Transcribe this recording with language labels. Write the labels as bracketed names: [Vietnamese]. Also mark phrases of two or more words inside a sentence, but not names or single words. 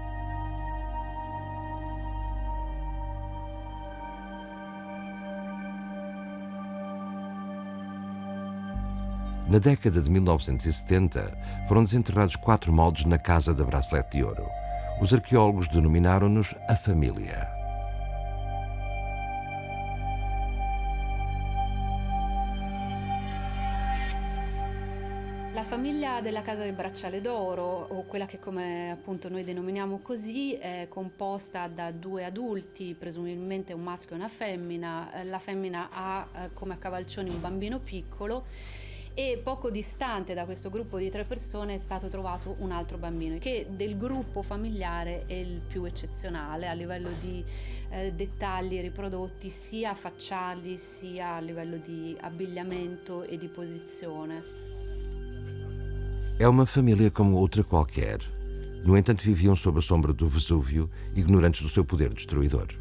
[Portuguese] Na década de 1970, foram desenterrados 4 moldes na Casa da Bracelete de Ouro. Os arqueólogos denominaram-nos a família. [Italian] La famiglia della Casa del Bracciale d'Oro, o quella che come appunto noi denominiamo così, è composta da 2 adulti, presumibilmente un maschio e una femmina. La femmina ha come a cavalcioni un bambino piccolo e poco distante da questo gruppo di 3 persone è stato trovato un altro bambino, che del gruppo familiare è il più eccezionale a livello di dettagli riprodotti sia facciali sia a livello di abbigliamento e di posizione. [Portuguese] É uma família como outra qualquer. No entanto, viviam sob a sombra do Vesúvio, ignorantes do seu poder destruidor.